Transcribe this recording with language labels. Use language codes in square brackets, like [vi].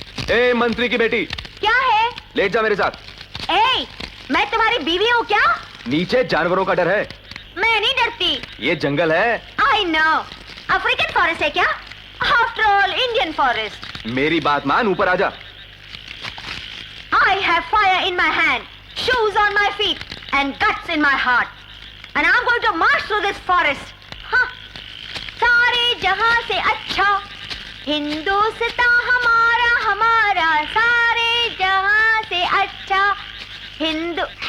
[hi] ए मंत्री की बेटी, क्या है? लेट जा मेरे साथ। मैं तुम्हारी बीवी हूँ क्या? नीचे जानवरों का डर है। मैं नहीं डरती। ये जंगल है। [en] I know. [hi] अफ्रीकन फॉरेस्ट है क्या? [en] After all Indian forest. [hi] मेरी बात मान, ऊपर आजा। [en] I have fire in my hand, shoes on my feet, and guts in my heart. And I'm going to march through this forest. [hi] हाँ, सारे जहां से अच्छा हिंदुस्तान हमारा हमारा, सारे जहां से अच्छा हिंदू।